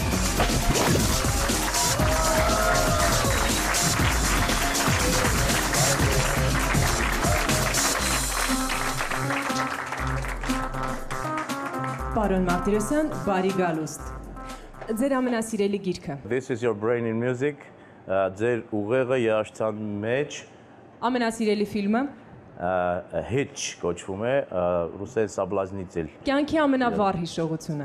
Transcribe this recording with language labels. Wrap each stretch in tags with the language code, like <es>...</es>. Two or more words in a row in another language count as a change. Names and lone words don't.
<hy>Պարոն Մարտիրոսյան, բարի գալուստ։ Ձեր ամենասիրելի գիրքը։</hy> <en>This is your brain in music,</en> <hy>ձեր ուղեղը երաժշտության մեջ։ Ամենասիրելի ֆիլմը։ Hitch կոչվում է, ռուսերեն Սաբլազնիցել։ Կյանքի ամենավառ հիշողությունը։</hy>